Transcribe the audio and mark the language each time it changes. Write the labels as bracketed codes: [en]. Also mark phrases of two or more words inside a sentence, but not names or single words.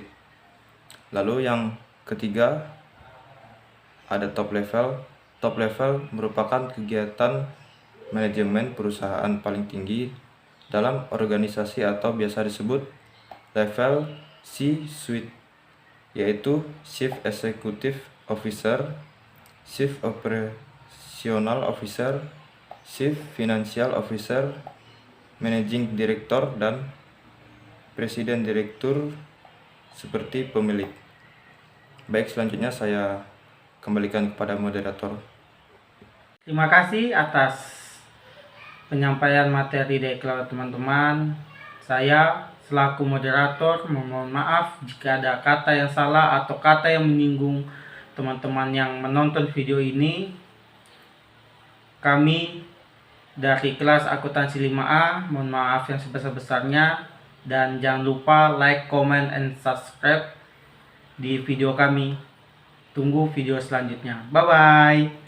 [id] Lalu yang ketiga ada [en] top level. Top level [id] merupakan kegiatan manajemen perusahaan paling tinggi dalam organisasi atau biasa disebut level C-suite, yaitu [en] Chief Executive Officer, Chief Operational Officer, Chief Financial Officer, Managing Director, [id] dan Presiden Direktur seperti pemilik. Baik, selanjutnya saya kembalikan kepada moderator. Terima kasih atas penyampaian materi dari teman-teman. Saya selaku moderator memohon maaf jika ada kata yang salah atau kata yang menyinggung teman-teman yang menonton video ini. Kami dari kelas akuntansi 5A mohon maaf yang sebesar-besarnya, dan jangan lupa [en] like, comment, and subscribe [id] di video kami. Tunggu video selanjutnya. [en] Bye bye.